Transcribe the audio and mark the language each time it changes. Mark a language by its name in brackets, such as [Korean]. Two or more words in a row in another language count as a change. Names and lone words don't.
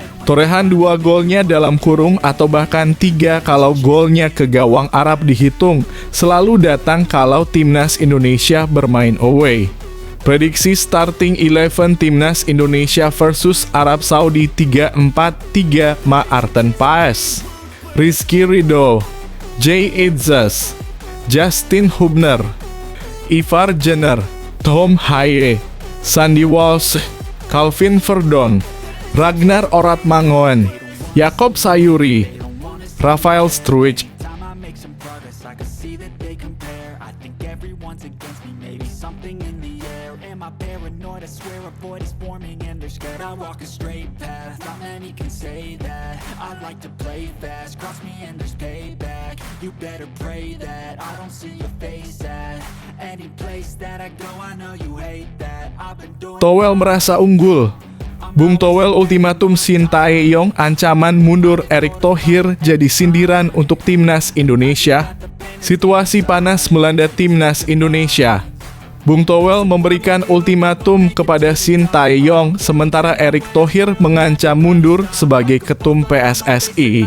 [Indonesian] Torehan 2 golnya dalam kurung atau bahkan 3 kalau golnya ke gawang Arab dihitung selalu datang kalau timnas Indonesia bermain away. Prediksi starting 11 timnas Indonesia versus Arab Saudi 3-4-3 Maarten Paes, Rizky Ridho, Jay Idzas, Justin Hubner, Ivar Jenner, Tom Haye, Sandy Walsh, Calvin Verdon, Ragnar Oratmangoen, Jakob Sayuri, Rafael Struijk. [English] Time I make some progress, I can see that they compare. I think everyone's against me, maybe something in the air. Am I paranoid? I swear a void is forming and they're scared. I walk a straight path, not many can say that. I like to play fast, cross me and there's payback. You better pray that I don't see your face at any place that I go. I know you hate that. I've been doing [Indonesian] Towel merasa unggul. Bung Towel ultimatum Shin Tae-yong, ancaman mundur Erick Thohir jadi sindiran untuk timnas Indonesia. Situasi panas melanda timnas Indonesia. Bung Towel memberikan ultimatum kepada Shin Tae-yong sementara Erick Thohir mengancam mundur sebagai ketum PSSI.